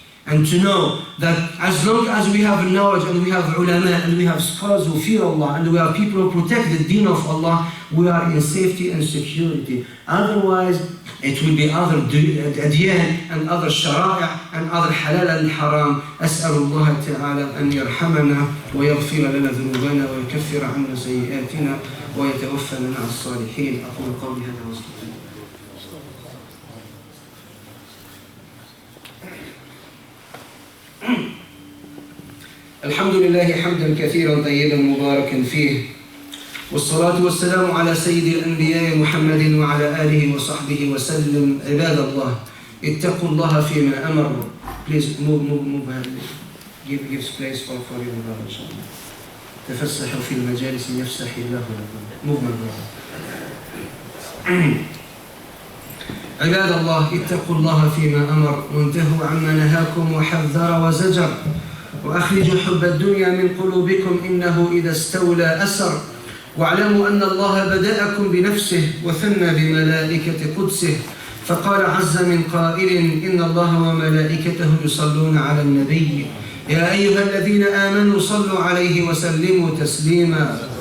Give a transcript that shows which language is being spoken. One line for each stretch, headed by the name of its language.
English: And to know that as long as we have knowledge and we have ulama and we have scholars who fear Allah and we have people who protect the deen of Allah, we are in safety and security. Otherwise, it will be other adyan and other shara'i' and other halal and haram.
Arabic: أسأل الله تعالى أن يرحمنا ويغفر لنا ذنوبنا ويكفر عنا سيئاتنا ويتوفنا مع الصالحين. أقول قولي هذا واستغفر. الحمد لله حمدا كثيرا طيبا مباركا فيه، والصلاة والسلام على سيد الأنبياء محمد وعلى آله وصحبه وسلم. عباد الله اتقوا الله فيما أمر.
English: Please move give space for your brother إن شاء الله.
Arabic: تفسحوا في المجالس يفسح الله لكم.
English: Move my brother.
Arabic: عباد الله اتقوا الله فيما أمر وانتهوا عما نهاكم وحذر وزجر، وأخرجوا حب الدنيا من قلوبكم إنه إذا استولى أسر، واعلموا أن الله بدأكم بنفسه وثنى بملائكة قدسه، فقال عز من قائل إن الله وملائكته يصلون على النبي يا أيها الذين آمنوا صلوا عليه وسلموا تسليما.